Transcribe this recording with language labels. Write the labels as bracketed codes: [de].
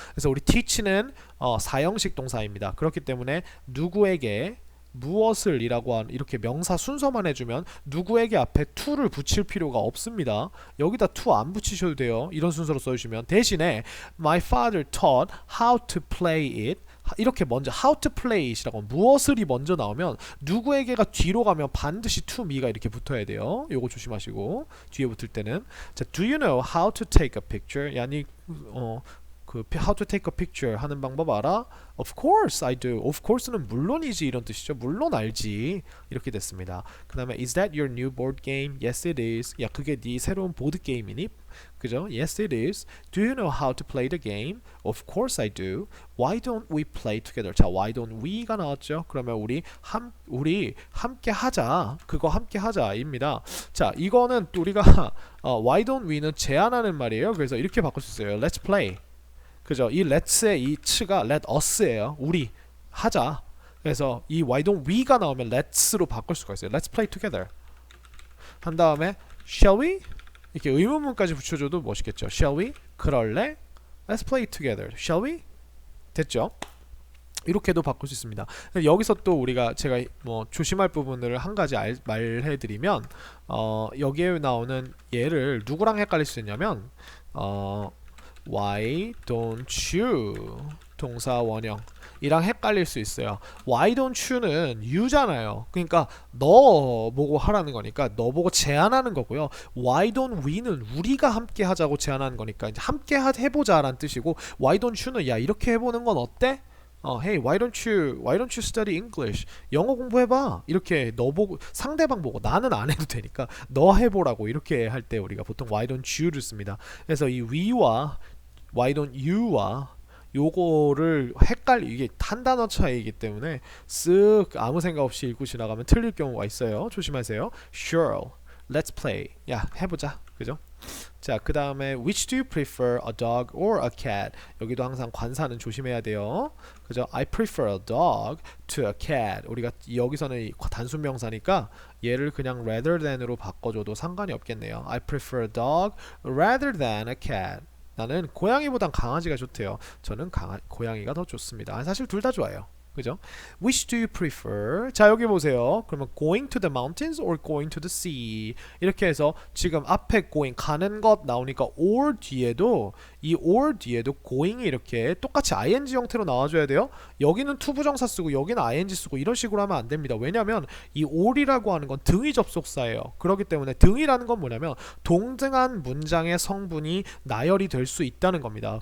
[ko] 그래서 우리 teach는 사형식 동사입니다. 그렇기 때문에 누구에게 무엇을 이라고 이렇게 명사 순서만 해주면 누구에게 앞에 to를 붙일 필요가 없습니다. 여기다 to 안 붙이셔도 돼요. 이런 순서로 써주시면 대신에 [en] my father taught how to play it [ko] 이렇게 먼저 how to play it이라고 무엇을이 먼저 나오면 누구에게가 뒤로 가면 반드시 to me가 이렇게 붙어야 돼요. 요거 조심하시고 뒤에 붙을 때는 자, [en] do you know how to take a picture? [ko] 야니 그 [en] how to take a picture [ko] 하는 방법 알아? [en] Of course I do. [ko] Of course는 물론이지 이런 뜻이죠. 물론 알지. 이렇게 됐습니다. 그 다음에 [en] is that your new board game? Yes it is. [ko] 야 그게 네 새로운 보드 게임이니? 그죠? [en] Yes it is. Do you know how to play the game? Of course I do. Why don't we play together? [ko] 자 why don't we가 나왔죠? 그러면 우리 함께 하자. 그거 함께 하자입니다. 자 이거는 우리가 why don't we는 제안하는 말이에요. 그래서 이렇게 바꿀 수 있어요. [en] Let's play. [ko] 그죠? 이 let's의 이 치가 let us예요. 우리 하자. 그래서 이 why don't we가 나오면 let's로 바꿀 수가 있어요. [en] Let's play together. [ko] 한 다음에 shall we? 이렇게 의문문까지 붙여줘도 멋있겠죠. [en] Shall we? [ko] 그럴래? [en] Let's play together. Shall we? [ko] 됐죠? 이렇게도 바꿀 수 있습니다. 여기서 또 우리가 제가 뭐 조심할 부분을 한 가지 말해드리면 여기에 나오는 얘를 누구랑 헷갈릴 수 있냐면 Why don't you 동사 원형 이랑 헷갈릴 수 있어요. Why don't you는 you잖아요. 그러니까 너 보고 하라는 거니까 너 보고 제안하는 거고요. Why don't we는 우리가 함께 하자고 제안하는 거니까 이제 함께 해보자라는 뜻이고 Why don't you는 야 이렇게 해보는 건 어때? [en] Hey, why don't you study English? [ko] 영어 공부해봐. 이렇게 너 보고 상대방 보고 나는 안 해도 되니까 너 해보라고 이렇게 할 때 우리가 보통 why don't you를 씁니다. 그래서 이 we와 why don't you와 요거를 이게 한 단어 차이이기 때문에 쓱 아무 생각 없이 읽고 지나가면 틀릴 경우가 있어요. 조심하세요. [en] Sure, let's play. [ko] 야, 해보자. 그죠? 자, 그 다음에 [en] which do you prefer, a dog or a cat? [ko] 여기도 항상 관사는 조심해야 돼요. 그죠? [en] I prefer a dog to a cat. [ko] 우리가 여기서는 단순 명사니까 얘를 그냥 rather than으로 바꿔줘도 상관이 없겠네요. [en] I prefer a dog rather than a cat. [ko] 나는 고양이보단 강아지가 좋대요. 저는 고양이가 더 좋습니다. 사실 둘 다 좋아요. 그죠? [en] Which do you prefer? [ko] 자, 여기 보세요. 그러면 [en] going to the mountains or going to the sea? [ko] 이렇게 해서 지금 앞에 going 가는 것 나오니까 or 뒤에도 이 or 뒤에도 going이 이렇게 똑같이 ing 형태로 나와줘야 돼요. 여기는 투부정사 쓰고 여기는 ing 쓰고 이런 식으로 하면 안 됩니다. 왜냐면 이 or이라고 하는 건 등위 접속사예요. 그렇기 때문에 등이라는 건 뭐냐면 동등한 문장의 성분이 나열이 될 수 있다는 겁니다.